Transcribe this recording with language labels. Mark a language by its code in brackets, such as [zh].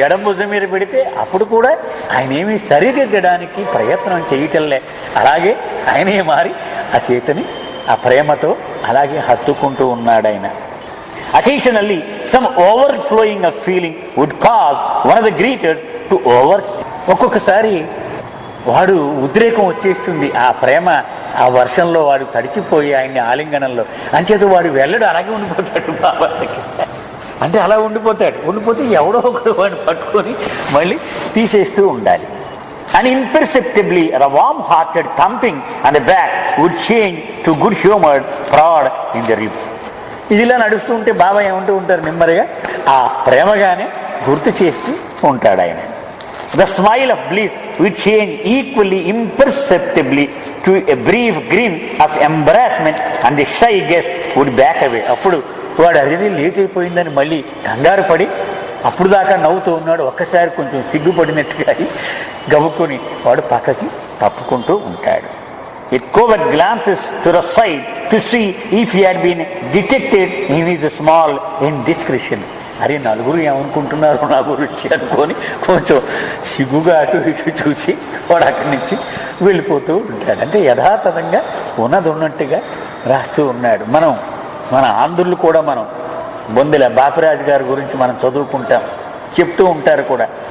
[te] ఎడమ భుజం మీద పెడితే అప్పుడు కూడా ఆయన ఏమీ సరిదిద్దడానికి ప్రయత్నం చేయటంలే, అలాగే ఆయనే మారి ఆ చేతిని ఆ ప్రేమతో అలాగే హత్తుకుంటూ ఉన్నాడు ఆయన. [en] Occasionally, some overflowing of feeling would cause one of the greeters to [te] ఒక్కొక్కసారి వాడు ఉద్రేకం వచ్చేస్తుంది. ఆ ప్రేమ ఆ వర్షంలో వాడు తడిచిపోయి ఆయన్ని ఆలింగనంలో అంచేత వాడు వెళ్ళడు, అలాగే ఉండిపోతాడు బాబాకి. అంటే అలా ఉండిపోతే ఎవడో ఒకడు వాడిని పట్టుకొని మళ్ళీ తీసేస్తూ ఉండాలి. [en] And imperceptibly, a warm-hearted thumping on the back would change to good-humored prod in the ribs. [te] ఇదిలా నడుస్తూ ఉంటే బాబా ఏమంటూ ఉంటారు, నెమ్మదిగా ఆ ప్రేమగానే గుర్తు చేస్తూ ఉంటాడు ఆయన. [en] The smile of bliss would change equally imperceptibly to a brief grin of embarrassment and the shy guest would back away. [te] అప్పుడు వాడు అదే లేట్ అయిపోయిందని మళ్ళీ కంగారు పడి అప్పుడు దాకా నవ్వుతూ ఉన్నాడు, ఒక్కసారి కొంచెం సిగ్గుపడినట్టుగా గబుక్కుని వాడు పక్కకి తప్పుకుంటూ ఉంటాడు. [en] with covert glances to the side to see if he had been detected in his small indiscretion. [te] అరే నలుగురు ఏమనుకుంటున్నారు నా గురించి అనుకొని కొంచెం సిగ్గుగా అటు ఇటు చూసి వాడు అక్కడి నుంచి వెళ్ళిపోతూ ఉంటాడు. అంటే యథాతథంగా ఉన్నది ఉన్నట్టుగా రాస్తూ ఉన్నాడు. మన ఆంధ్రులు కూడా మనం బొందెల బాపిరాజు గారి గురించి మనం చదువుకుంటాం, చెప్తూ ఉంటారు కూడా.